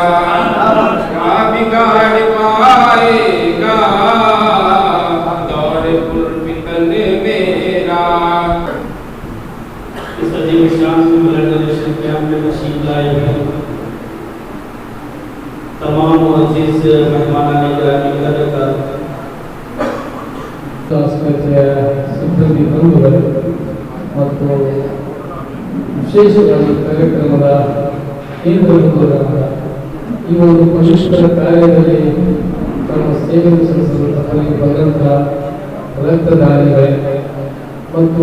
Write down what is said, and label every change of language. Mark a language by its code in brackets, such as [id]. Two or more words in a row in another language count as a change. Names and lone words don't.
[ur] کیا بگاڑ پائے گا دورِ پرفتن میرا. اس عظیم شان سے بلڈ ڈونیشن کیمپ میں تشریف لائے ہیں تمام عزیز مہمانانِ گرامی کا [kn] ಸಿಬ್ಬಂದಿ ಬಂಧುಗಳು ಮತ್ತು ವಿಶೇಷವಾಗಿ ಕಾರ್ಯಕ್ರಮದ ಕೇಂದ್ರ ಬಿಂದುಗಳಾದ ಈ ಒಂದು ಪುಷ್ಕರ ಕಾರ್ಯದಲ್ಲಿ ತಮ್ಮ ಸೇವೆಯನ್ನು ಸಲ್ಲಿಸಲು ಬಂದಂಥ ರಕ್ತದಾನಿಗಳೇ ಮತ್ತು